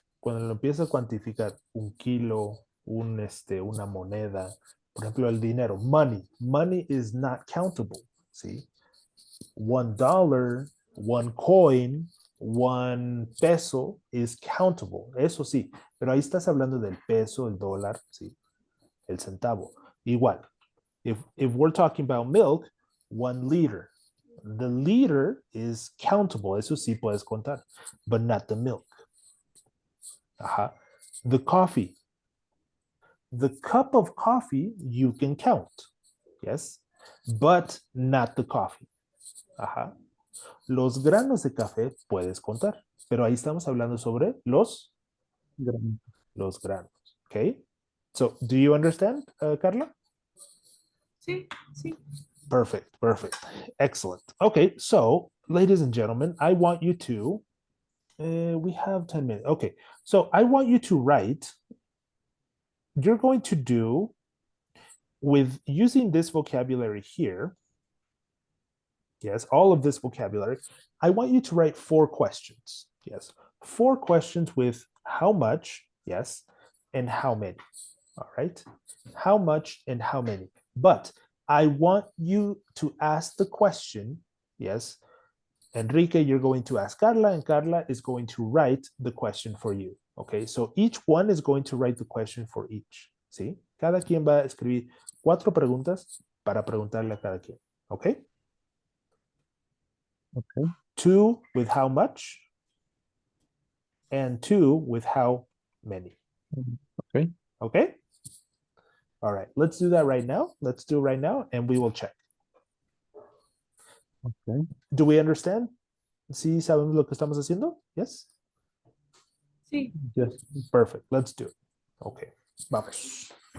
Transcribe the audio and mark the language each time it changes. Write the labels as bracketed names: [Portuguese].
[Spanish] cuando lo empiezas a cuantificar un kilo, una moneda, por ejemplo, el dinero, [English] money is not countable, [Spanish] ¿sí? $1, [English] one coin, one peso is countable, [Spanish] eso sí, pero ahí estás hablando del peso, el dólar, sí, el centavo. [English] Igual, if we're talking about milk, 1 liter. The liter is countable, [Spanish] eso sí puedes contar, [English] but not the milk. [Spanish] Ajá. [English] The coffee. The cup of coffee you can count, yes, but not the coffee. [Spanish] Ajá. Los granos de café puedes contar, pero ahí estamos hablando sobre los granos. [English] Okay. So, do you understand, Carla? [Spanish] Sí, sí. [English] Perfect, perfect. Excellent. Okay, so, ladies and gentlemen, I want you to, we have 10 minutes. Okay, so I want you to write, you're going to do, with using this vocabulary here, yes, all of this vocabulary, I want you to write 4 questions. Yes, 4 questions with how much, yes, and how many. All right, how much and how many. But I want you to ask the question, yes, Enrique, you're going to ask Carla, and Carla is going to write the question for you. Okay, so each one is going to write the question for each. [Spanish] ¿Sí? Cada quien va a escribir 4 preguntas para preguntarle a cada quien. [English] Okay? Okay. 2 with how much, and 2 with how many. Okay. Okay? All right, let's do that right now. Let's do it right now, and we will check. Okay. Do we understand? [Spanish] ¿Sí sabemos lo que estamos haciendo? [English] Yes? [Spanish] Sí. [English] Yes. Perfect. Let's do it. Okay. [Spanish] Vamos.